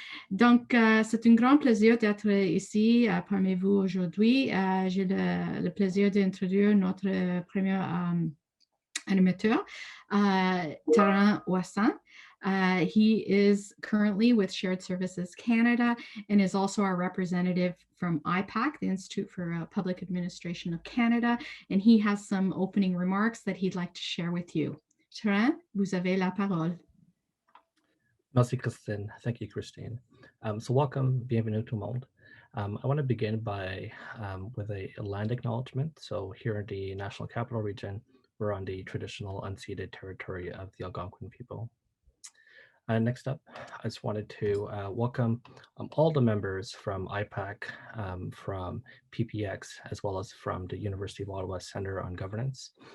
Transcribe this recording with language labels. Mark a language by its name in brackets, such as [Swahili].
[French] Donc, c'est un grand plaisir d'être ici parmi vous aujourd'hui. J'ai le plaisir d'introduire notre premier animateur, Maran Wassan. [English] He is currently with Shared Services Canada and is also our representative from IPAC, the Institute for Public Administration of Canada, and he has some opening remarks that he'd like to share with you. [French] Maran, vous avez la parole. Merci, Christine. [English] Thank you, Christine. So welcome, [French] bienvenue tout le monde. [English] I want to begin by with a land acknowledgement. So here in the National Capital Region, we're on the traditional unceded territory of the Algonquin people. Next up, I just wanted to welcome all the members from IPAC, from PPX, as well as from the University of Ottawa Center on Governance.